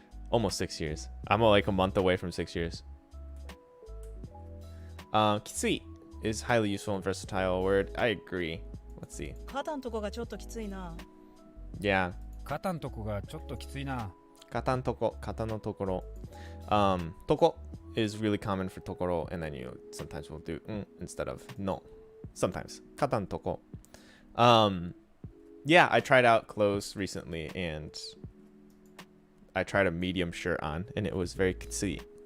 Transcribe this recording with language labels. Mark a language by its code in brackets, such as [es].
[en] Almost 6 years. I'm like a month away from 6 years. Kitsui is highly useful and versatile word. I agree. Let's see. [ja] 肩のとこがちょっときついな。 [en] Yeah. [ja] 肩んとこがちょっときついな。肩のとこ、肩のところ. [en] Toko is really common for tokoro, and then you sometimes will do instead of no. Sometimes. Kata no toko. Yeah, I tried out clothes recently, and I tried a medium shirt on, and it was very kitsui.